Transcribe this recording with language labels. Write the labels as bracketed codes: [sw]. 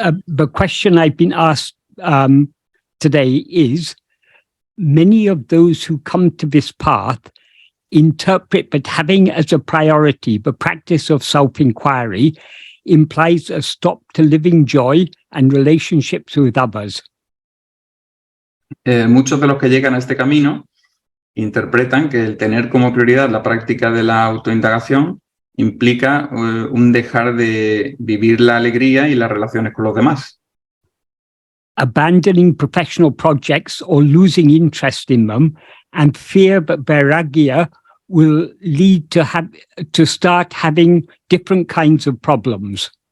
[en] The question I've been asked today is, many of those who come to this path interpret that having as a priority the practice of self-inquiry implies a stop to living joy and relationships with others. [es] Muchos de los que llegan a este camino interpretan que el tener como prioridad la práctica de la autoindagación implica un dejar de vivir la alegría y las relaciones con los demás. [en] Abandoning professional projects or losing interest in them and fear that vairagya will lead to start having different kinds of problems.